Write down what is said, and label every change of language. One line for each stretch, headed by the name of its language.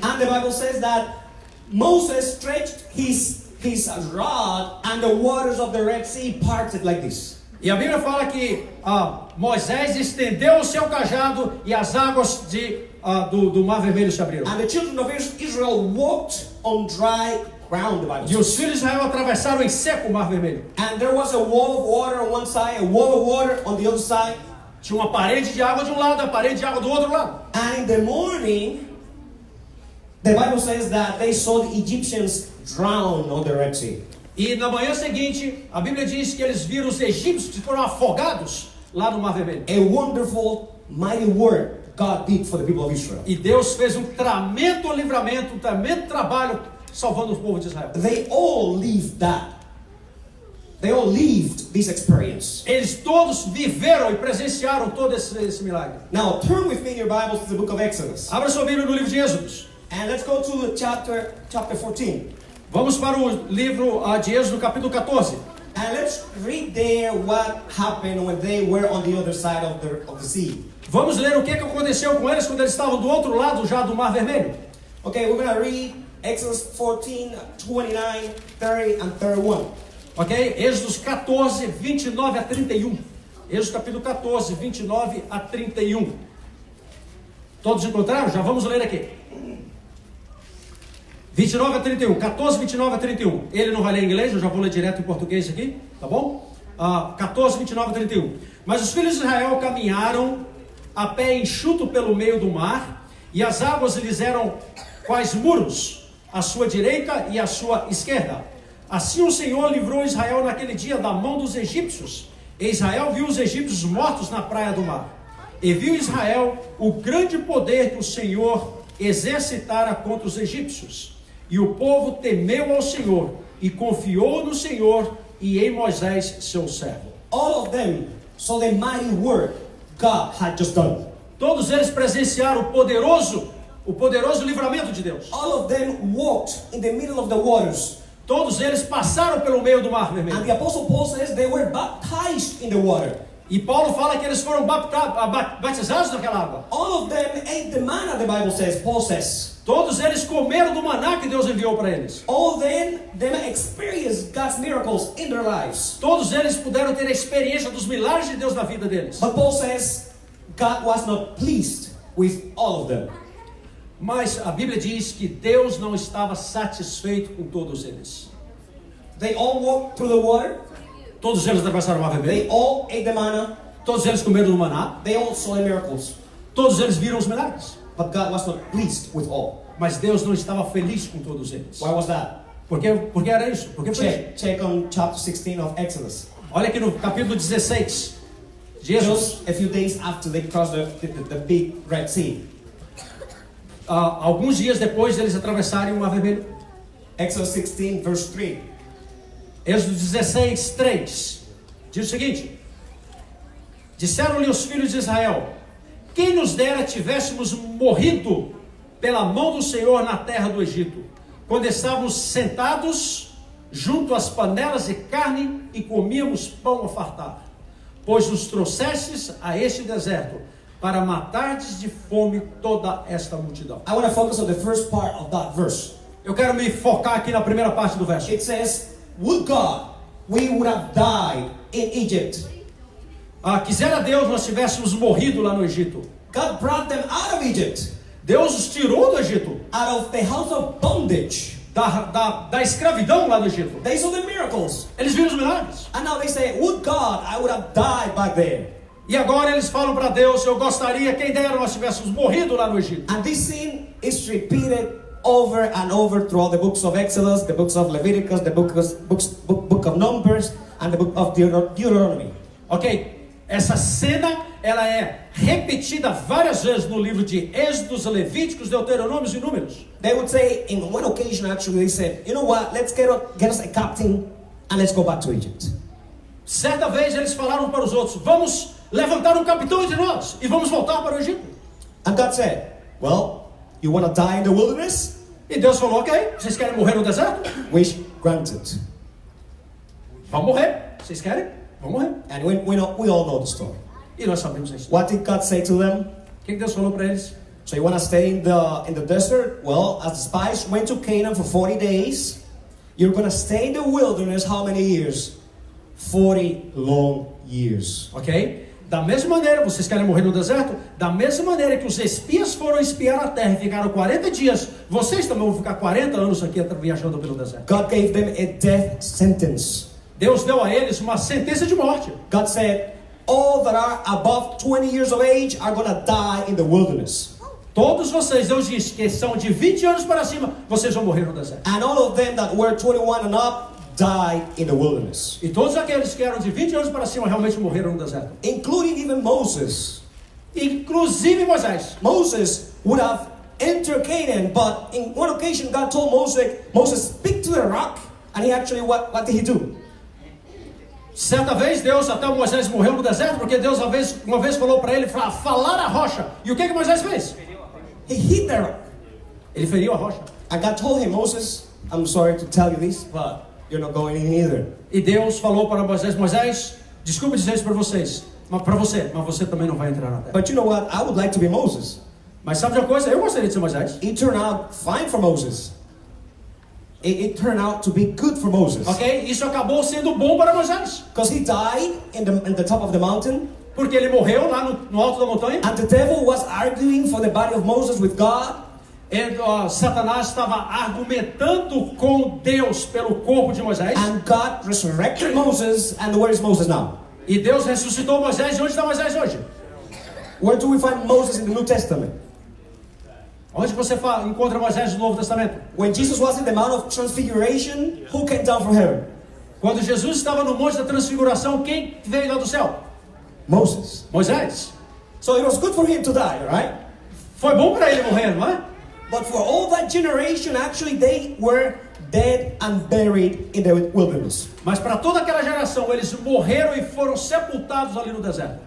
English: And the Bible says that Moses stretched his rod, and the waters of the Red Sea parted like this.
Portuguese: E a Bíblia fala que Moisés estendeu o seu cajado e as águas do Mar Vermelho se abriram.
English: And the children of Israel walked on dry ground, the Bible says.
Portuguese: E os filhos de Israel atravessaram em seco o Mar Vermelho.
English: And there was a wall of water on one side, a wall of water on the other side.
Portuguese: Tinha uma parede de água de um lado, a parede de água do outro lado.
English: And in the morning, the Bible says that they saw the Egyptians drown on the Red Sea.
Portuguese: E na manhã seguinte, a Bíblia diz que eles viram os egípcios que foram afogados lá no Mar Vermelho.
English: A wonderful, mighty work God did for the people of Israel.
Portuguese: E Deus fez um tremendo livramento, um tremendo trabalho salvando o povo de Israel.
English: They all lived that. They all lived this experience.
Portuguese: Eles todos viveram e presenciaram todo esse milagre.
English: Now turn with me in your Bibles to the book of Exodus.
Portuguese: Abra sua Bíblia no livro de Êxodo.
English: And let's go to chapter 14.
Portuguese: Vamos para o livro de Êxodo, capítulo 14.
English: And let's read there what happened when they were on the other side of the sea.
Portuguese: Vamos ler o que aconteceu com eles quando eles estavam do outro lado já do Mar Vermelho.
English: Okay, we're going to read Exodus 14, 29, 30 and 31.
Portuguese: Ok? Êxodo 14, 29 a 31. Êxodo capítulo 14, 29 a 31. Todos encontraram? Já vamos ler aqui. 29 a 31. 14, 29 a 31. Ele não vai ler em inglês, eu já vou ler direto em português aqui, tá bom? 14, 29 a 31. Mas os filhos de Israel caminharam a pé enxuto pelo meio do mar, e as águas lhes eram quais muros, à sua direita e à sua esquerda. Assim o Senhor livrou Israel naquele dia da mão dos egípcios. E Israel viu os egípcios mortos na praia do mar. E viu Israel o grande poder que o Senhor exercitara contra os egípcios. E o povo temeu ao Senhor e confiou no Senhor e em Moisés, seu servo.
English: All of them saw the mighty work God had just done.
Portuguese: Todos eles presenciaram o poderoso livramento de Deus.
English: All of them walked in the middle of the waters.
Portuguese: Todos eles passaram pelo meio do mar
English: And
Portuguese: vermelho.
English: the Apostle Paul says they were baptized in the water.
Portuguese: E Paulo fala que eles foram batizados naquela água.
English: All of them ate the manna, the Bible says, Paul says.
Portuguese: Todos eles comeram do maná que Deus enviou para eles.
English: All them experienced God's miracles in their lives.
Portuguese: Todos eles puderam ter a experiência dos milagres de Deus na vida deles.
English: But Paul says God was not pleased with all of them.
Portuguese: Mas a Bíblia diz que Deus não estava satisfeito com todos eles.
English: They all walked through the water.
Portuguese: Todos eles atravessaram o mar
English: They
Portuguese: vermelho.
English: all ate the manna.
Portuguese: Todos eles comeram do maná.
English: They all saw the miracles.
Portuguese: Todos eles viram os milagres.
English: But God was not pleased with all.
Portuguese: Mas Deus não estava feliz com todos eles.
English: Why was that?
Portuguese: Por que era isso? Por que foi isso?
English: Check on chapter 16 of Exodus.
Portuguese: Olha aqui no capítulo 16 de Êxodo.
English: Just a few days after they crossed the big Red Sea.
Portuguese: Alguns dias depois deles atravessarem o mar vermelho.
English: Exodus 16 verse 3.
Portuguese: Êxodo 16, 3 diz o seguinte: disseram-lhe os filhos de Israel: quem nos dera tivéssemos morrido pela mão do Senhor na terra do Egito, quando estávamos sentados junto às panelas de carne e comíamos pão a fartar, pois nos trouxestes a este deserto para matardes de fome toda esta multidão.
English: I want to focus on the first part of that verse.
Portuguese: Eu quero me focar aqui na primeira parte do verso.
English: It says, would God we would have died in Egypt.
Portuguese: Quisera Deus nós tivéssemos morrido lá no Egito.
English: God brought them out of Egypt,
Portuguese: Deus os tirou do Egito,
English: out of the house of bondage.
Portuguese: da escravidão lá no Egito.
English: They saw the miracles.
Portuguese: Eles viram os milagres.
English: And now they say, would God I would have died back there.
Portuguese: E agora eles falam para Deus: eu gostaria, quem dera nós tivéssemos morrido lá no Egito.
English: And this scene is repeated over and over throughout the books of Exodus, the books of Leviticus, the book of Numbers, and the book of Deuteronomy. Ok?
Portuguese: Essa cena, ela é repetida várias vezes no livro de Êxodos, Levíticos, Deuteronômios e Números.
English: They would say, in one occasion actually, they said, you know what, let's get us a captain and let's go back to Egypt.
Portuguese: Certa vez eles falaram para os outros: vamos levantar um capitão entre nós e vamos voltar para o Egito.
English: And God said, well, you want to die in the wilderness?
Portuguese: E Deus falou: ok, vocês querem morrer no deserto?
English: Wish granted.
Portuguese: Vão morrer. Vocês querem? Vão morrer.
English: And we all know the story.
Portuguese: E nós sabemos a história.
English: What did God say to them?
Portuguese: O que Deus falou para eles?
English: So you want to stay in the desert? Well, as the spies went to Canaan for 40 days, you're going to stay in the wilderness how many years? 40 long years. Ok?
Portuguese: Da mesma maneira, vocês querem morrer no deserto? Da mesma maneira que os espias foram espiar a terra e ficaram 40 dias, vocês também vão ficar 40 anos aqui viajando pelo deserto.
English: God gave them a death sentence.
Portuguese: Deus deu a eles uma sentença de morte.
English: God said, all that are above 20 years of age are going to die in the wilderness.
Portuguese: Todos vocês, Deus disse, que são de 20 anos para cima, vocês vão morrer no deserto.
English: And all of them that were 21 and up died in the wilderness.
Portuguese: E todos aqueles que eram de 20 anos para cima realmente morreram no deserto.
English: Including even Moses.
Portuguese: Inclusive Moisés.
English: Moses would have entered Canaan, but in one occasion God told Moses, speak to the rock. And he actually, what did he do?
Portuguese: Certa vez Deus, até o Moisés morreu no deserto, porque Deus uma vez falou para ele falar a rocha. E o que Moisés fez?
English: He hit the rock.
Portuguese: Ele feriu a rocha.
English: And God told him, Moses, I'm sorry to tell you this, but you're not going in either.
Portuguese: E Deus falou para Moisés: Moisés, desculpa dizer isso para vocês, mas você também não vai entrar na terra.
English: But you know what? I would like to be Moses.
Portuguese: Mas sabe de uma coisa? Eu gostaria de ser Moisés.
English: It turned out fine for Moses. It turned out to be good for Moses. Ok?
Portuguese: Isso acabou sendo bom para Moisés.
English: Because he died in the top of the mountain.
Portuguese: Porque ele morreu lá no alto da montanha.
English: And the devil was arguing for the body of Moses with God.
Portuguese: E Satanás estava argumentando com Deus pelo corpo de Moisés.
English: And God resurrected Moses. And where is Moses now?
Portuguese: E Deus ressuscitou Moisés. E onde está Moisés hoje?
English: Where do we find Moses in the New Testament?
Portuguese: Onde você encontra Moisés no Novo Testamento?
English: When Jesus was in the Mount of Transfiguration, who came down from heaven?
Portuguese: Quando Jesus estava no Monte da Transfiguração, quem veio lá do céu?
English: Moses.
Portuguese: Moisés.
English: So it was good for him to die, right?
Portuguese: Foi bom para ele morrer, não é?
English: But for all that generation, actually they were dead and buried in the wilderness.
Portuguese: Mas para toda aquela geração, eles morreram e foram sepultados ali no deserto.